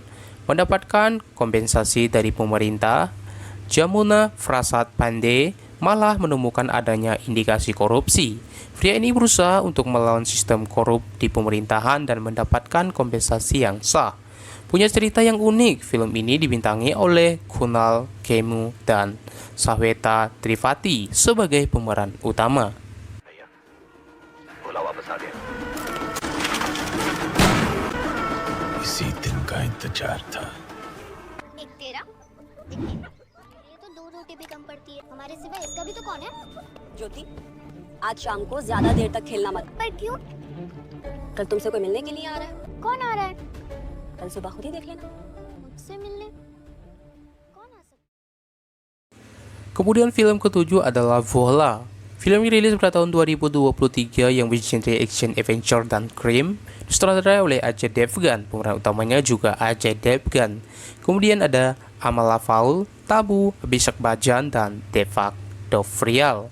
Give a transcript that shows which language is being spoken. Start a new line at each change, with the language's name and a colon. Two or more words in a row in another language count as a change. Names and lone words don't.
Indonesian: Mendapatkan kompensasi dari pemerintah, Jamuna Prasad Pandey malah menemukan adanya indikasi korupsi. Pria ini berusaha untuk melawan sistem korup di pemerintahan dan mendapatkan kompensasi yang sah. Punya cerita yang unik, film ini dibintangi oleh Kunal Khemu dan Shweta Tripathi sebagai pemeran utama.
Hindi: इसी दिन का इंतजार था। एक तेरा, एक मेरा। ये तो 2 रोटी भी कम पड़ती है। हमारे सिवा इसका भी तो कौन है? ज्योति, आज शाम को ज्यादा देर तक खेलना मत। पर क्यों? कल तुमसे कोई मिलने के लिए आ रहा है। कौन आ रहा है? कल सुबह खुद ही देख लेना। मुझसे मिलने कौन आ सकता?
Indonesian: Kemudian film ketujuh adalah Vola. Film yang rilis pada tahun 2023 yang bergenre action, adventure, dan crime, disutradarai oleh Ajay Devgan. Pemeran utamanya juga Ajay Devgan. Kemudian ada Amala Paul, Tabu, Abhishek Bachchan, dan Devak Dovrial.